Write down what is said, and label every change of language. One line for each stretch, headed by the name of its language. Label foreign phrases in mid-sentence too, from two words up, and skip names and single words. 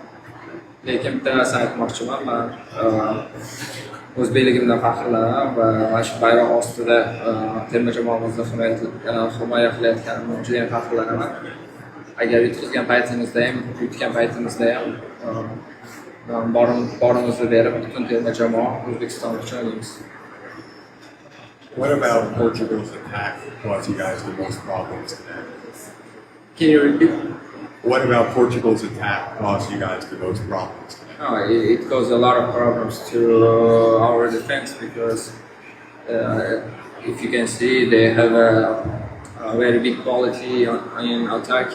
Uzbek: Lekin bitta narsa aytmoqchiman, men o'zbekligimdan faxrlanaman va mana shu bayroq ostida terma jamoamizni himoya qilayotganimdan juda ham faxrlanaman. Agar yutqizgan paytimizda ham, yutgan paytimizda ham borimizni berib, butun terma jamoa O'zbekiston uchun o'ynaymiz.
English: What about Portugal's attack caused you guys the most problems today? Can you repeat? What about Portugal's attack caused you guys the most problems today? No, it caused a lot of problems to our defense because if you can see, they have a very big quality in attack.